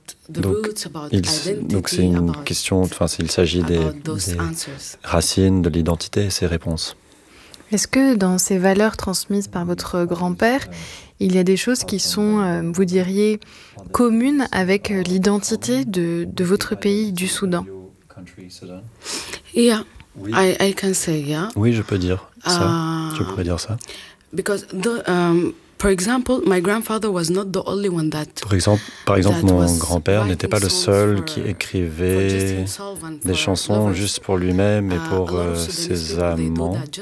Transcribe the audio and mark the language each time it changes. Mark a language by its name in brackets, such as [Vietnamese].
[French] Donc c'est une question, enfin il s'agit des racines, de l'identité et ses réponses. Est-ce que dans ces valeurs transmises par votre grand-père, il y a des choses qui sont, vous diriez, communes avec l'identité de votre pays, du Soudan ? Oui, je peux dire ça. Tu pourrais dire ça. [English] Because the, for example, my grandfather was not the only one that. [French] Par exemple, mon grand-père n'était pas le seul qui écrivait des chansons juste pour lui-même et pour ses amants.